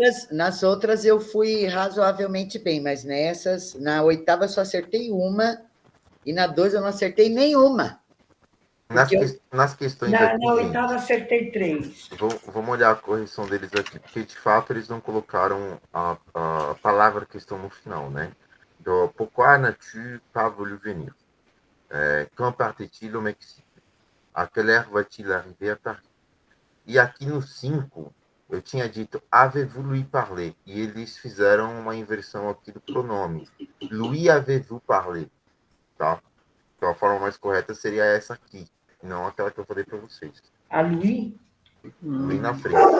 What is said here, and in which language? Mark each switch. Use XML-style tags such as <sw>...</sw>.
<pt>Nas outras eu fui razoavelmente bem, mas nessas, na 8ª eu só acertei uma, e na 2 eu não acertei nenhuma. Nas questões Na aqui, 8ª acertei 3. vamos olhar a correção deles aqui, porque de fato eles não colocaram a palavra questão no final, né? Então,</pt> <fr>pourquoi n'as-tu pas voulu venir? Quand partait-il au Mexique? À quelle heure va-t-il arriver à Paris?</fr> <pt>E aqui no 5, eu tinha dito</pt> <fr>avez-vous lui parlé?</fr> <pt>E eles fizeram uma inversão aqui do pronome.</pt> <fr>Lui avez-vous parlé?</fr> <pt>Tá? Então a forma mais correta seria essa aqui, não aquela que eu falei para vocês. A Louis? Lui na frente.</pt>